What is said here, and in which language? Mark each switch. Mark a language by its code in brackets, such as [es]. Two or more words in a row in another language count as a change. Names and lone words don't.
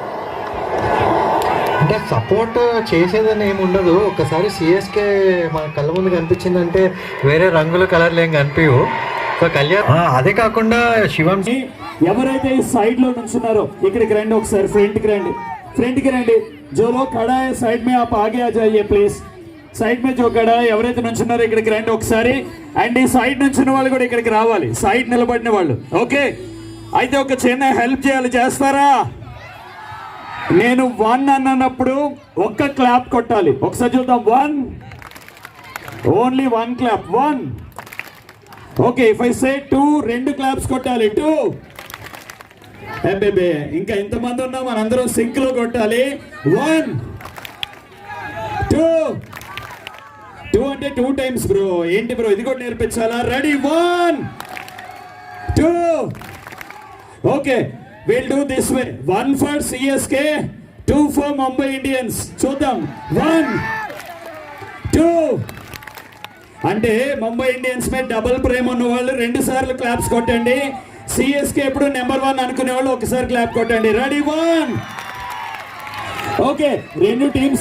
[te] అంటే సపోర్ట్ చేసేదని ఏమి ఉండదు. ఒకసారి సిఎస్కే మన కళ్ళ ముందు కనిపించిందంటే వేరే రంగుల కలర్లు ఏం కనిపించవు. సో కళ్యాణ్ అదే కాకుండా శివం ఎవరైతే ఈ సైడ్ లో నుంచున్నారో ఇక్కడికి రండి, ఒకసారి ఫ్రంట్ కి రండి. [hi] जो लोग खड़ा है साइड में आप आगे आ जाइए प्लीज. साइड में जो खड़ा है [te] ఎవరైతే నుంచున్నారో ఇక్కడికి రండి ఒకసారి. అండ్ ఈ సైడ్ నుంచిన వాళ్ళు కూడా ఇక్కడికి రావాలి, సైడ్ నిలబడిన వాళ్ళు. ఓకే, అయితే ఒక చిన్న హెల్ప్ చేస్తారా? నేను 1 అన్నప్పుడు ఒక్క క్లాప్ కొట్టాలి. ఒకసారి చూద్దాం. 1, [en] only 1 clap. [te] 1. ఓకే, [en] if I say 2, [te] 2 క్లాప్స్ కొట్టాలి. 2. బేబే ఇంకా ఇంతమంది ఉన్నాం, మనందరం సింక్ లో కొట్టాలి. 1, 2. 2 అంటే [en] 2 times bro. [te] ఏంటి బ్రో, ఇది కూడా నేర్పించాలా? రెడీ? 1, 2. ఓకే, [en] will do this way. 1 for CSK, 2 for Mumbai Indians. చూద్దాం. [te] 1, 2. అంటే ముంబై ఇండియన్స్ మీద డబుల్ ప్రేమ ఉన్న వాళ్ళు 2 సార్లు క్లాప్స్ కొట్టండి. సిఎస్కే ఎప్పుడు నెంబర్ 1 అనుకునే వాళ్ళు ఒకసారి క్లాప్ కొట్టండి. రెడీ? 1. ఓకే, 2 టీమ్స్